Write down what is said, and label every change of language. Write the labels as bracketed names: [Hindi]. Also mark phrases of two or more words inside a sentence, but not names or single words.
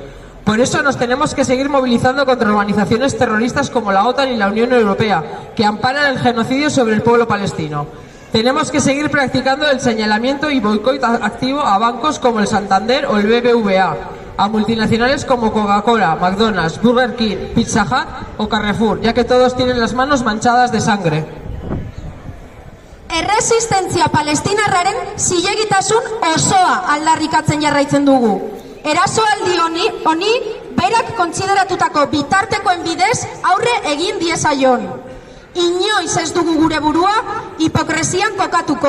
[Spanish] Por eso nos tenemos que seguir movilizando contra organizaciones terroristas como la OTAN y la Unión Europea, que amparan el genocidio sobre el pueblo palestino. Tenemos que seguir practicando el señalamiento y boicot activo a bancos como el Santander o el BBVA, a multinacionales como Coca-Cola, McDonald's, Burger King, Pizza Hut o Carrefour, ya que todos tienen las manos manchadas de sangre. [Basque] Erresistentzia palestinarraren zilegitasun osoa aldarrikatzen jarraitzen dugu. Erasoaldi honi berak kontsideratutako bitartekoen bidez aurre egin diezaion. Inoiz ez dugu gure burua hipokresian kokatuko.